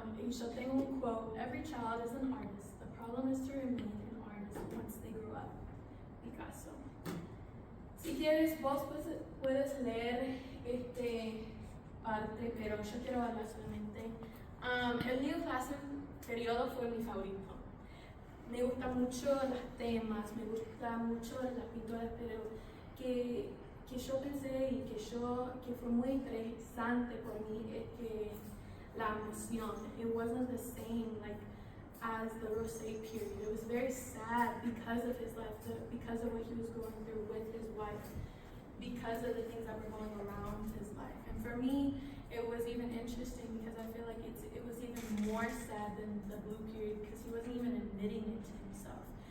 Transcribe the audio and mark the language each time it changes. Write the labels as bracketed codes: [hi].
[es] Yo tengo un [en] quote: every child is an artist. The problem is to remain an artist once they grow up. Picasso. [es] Si quieres, vos puedes leer este parte, pero yo quiero hablar solamente. El neoclásico periodo fue mi favorito. Me gustan mucho los temas, me gustan mucho las pinturas, pero que yo pensé y que fue muy interesante por mí es que la emoción, [en] it wasn't the same like as the Rosé period. It was very sad because of his life, because of what he was going through with his wife, because of the things that were going around his life. And for me, it was even interesting because I feel like it was even more sad than the blue period because he wasn't even admitting it to himself.